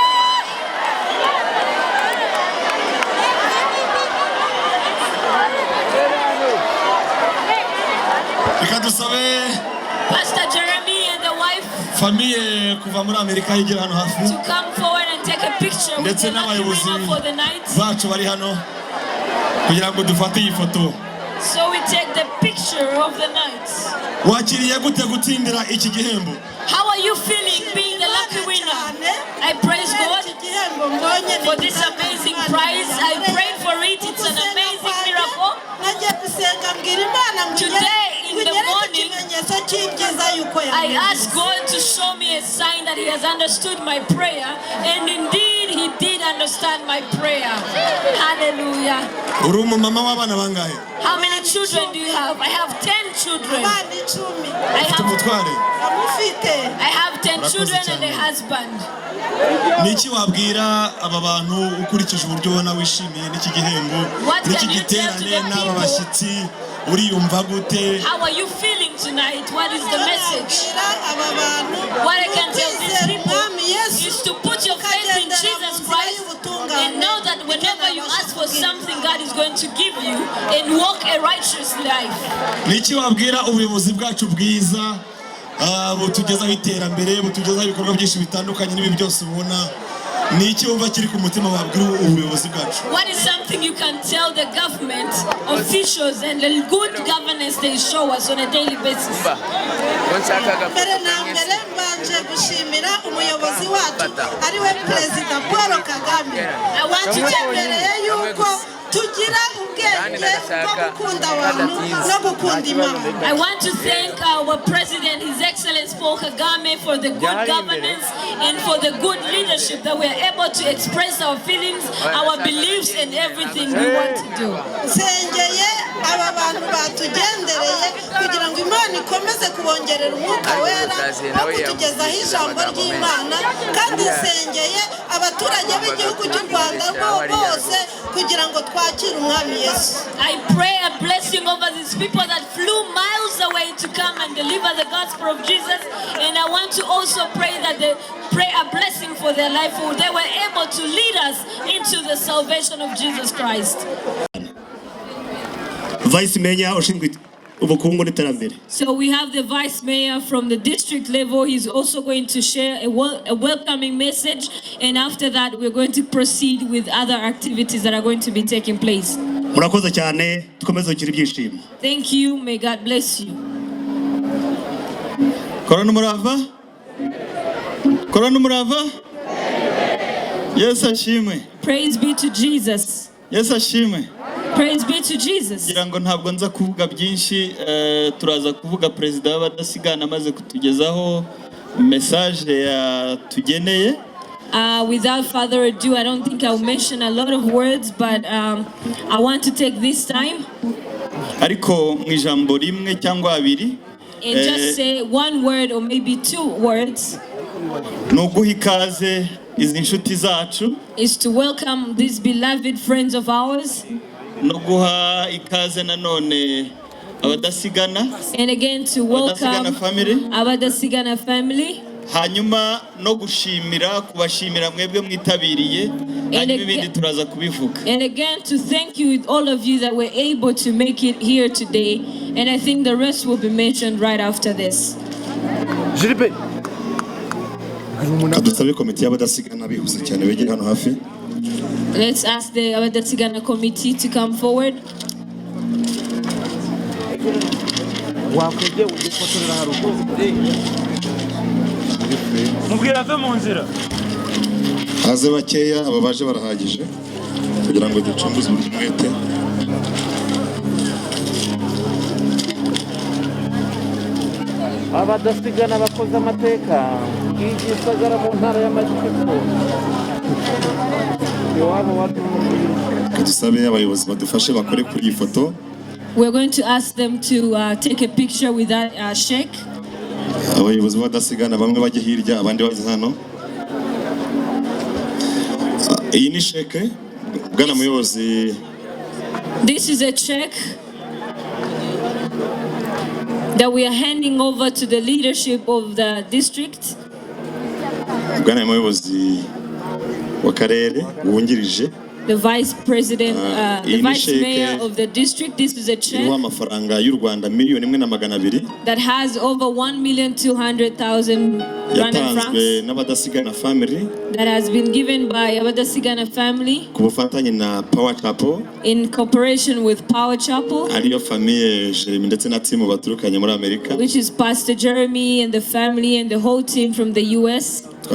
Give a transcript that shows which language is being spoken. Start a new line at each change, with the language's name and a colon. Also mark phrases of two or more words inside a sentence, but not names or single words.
Kinyarwanda: Reka dusabe
English: Pastor Jeremy and the wife
Kinyarwanda: famille kuva muri Amerika yigira hano hafi.
English: To come forward and take a picture with the lucky winner for the night.
Kinyarwanda: Bacu bari hano kugira ngo dufate iyi foto.
English: So we take the picture of the night.
Kinyarwanda: Wakiriye gute gutsindira iki gihembo?
English: How are you feeling being the lucky winner? I praise God for this amazing prize. I prayed for it. It's an amazing miracle. Today in the morning, I asked God to show me a sign that He has understood my prayer, and indeed He did understand my prayer. Hallelujah. How many children do you have? I have 10 children. I have 10 children and a husband.
Kinyarwanda: Niki wabwira aba bantu ukurikije uburyo ubona wishimiye n'iki gihembo n'iki giterane n'aba bashyitsi uriyumva gute?
English: How are you feeling tonight? What is the message? What I can tell these people is to put your faith in Jesus Christ and know that whenever you ask for something, God is going to give you and walk a righteous life.
Kinyarwanda: Niki wabwira ubuyobozi bwacu bwiza butugezaho iterambere butugezaho ibikorwa byinshi bitandukanye n'ibi byose ubona niki wumva kiri ku mutima wabwira ubuyobozi bwacu?
English: What is something you can tell the government officials and the good governance they show us on a daily basis?
Kinyarwanda: Mbere na mbere mbanje gushimira umuyobozi wacu ari we Perezida Paul Kagame. Wakitembereye yuko tugira ubwenge bwo gukunda abantu no gukunda Imana.
English: I want to thank our President, His Excellency Paul Kagame, for the good governance and for the good leadership that we are able to express our feelings, our beliefs, and everything we want to do.
Kinyarwanda: Sengeye aba bantu batugendereye kugira ngo Imana ikomeze kubongerera umwuka wera no kutugezaho ijambo ry'Imana, kandi sengeye abaturage b'igihugu cy'u Rwanda bose kugira ngo twakire umwami Yesu.
English: I pray a blessing over these people that flew miles away to come and deliver the gospel of Jesus, and I want to also pray that they pray a blessing for their life, for they were able to lead us into the salvation of Jesus Christ. Vice Mayor
Kinyarwanda: ushinzwe ubukungu n'iterambere.
English: So we have the Vice Mayor from the district level. He's also going to share a welcoming message, and after that we're going to proceed with other activities that are going to be taking place.
Kinyarwanda: Murakoze cyane, dukomeze kugira ibyishimo.
English: Thank you. May God bless you.
Kinyarwanda: Korana murava? Korana murava? Yes ashimwe.
English: Praise be to Jesus.
Kinyarwanda: Yes ashimwe.
English: Praise be to Jesus.
Kinyarwanda: Ngira ngo ntabwo nza kuvuga byinshi, turaza kuvuga Perezida w'Abadasigana amaze kutugezaho message ya tugeneye.
English: Without further ado, I don't think I'll mention a lot of words, but I want to take this time
Kinyarwanda: ariko mu ijambo rimwe cyangwa abiri
English: and just say one word or maybe two words.
Kinyarwanda: No guha ikaze izi nshuti zacu.
English: Is to welcome these beloved friends of ours.
Kinyarwanda: No guha ikaze nanone abadasigana.
English: And again to welcome Abadasigana family.
Kinyarwanda: Hanyuma no gushimira kubashimira mwebwe mwitabiriye hanyuma ibindi turaza kubivuga.
English: And again to thank you all of you that were able to make it here today, and I think the rest will be mentioned right after this.
Kinyarwanda: Kadusabe komite y'abadasigana bihuse cyane begere hano hafi.
English: Let's ask the Abadasigana committee to come forward.
Kinyarwanda: Haze bakeya aba baje barahagije kugira ngo ducunguze umwete. Abadasigana bakoze amateka y'igisagara mu ntara y'Amajyepfo. Kadusabe abayobozi badufashe bakore kuri iyi foto.
English: We're going to ask them to take a picture with that sheikh.
Kinyarwanda: Abayobozi badasigana bamwe bajye hirya abandi baze hano. Iyi ni sheikh bwana muyobozi.
English: This is a check that we are handing over to the leadership of the district.
Kinyarwanda: Bwana muyobozi w'akarere wungirije.
English: The vice president, the vice mayor of the district. This is a check that has over 1,200,000 Rwanda francs that has been given by Abadasigana family in cooperation with Power Chapel, which is Pastor Jeremy and the family and the whole team from the US.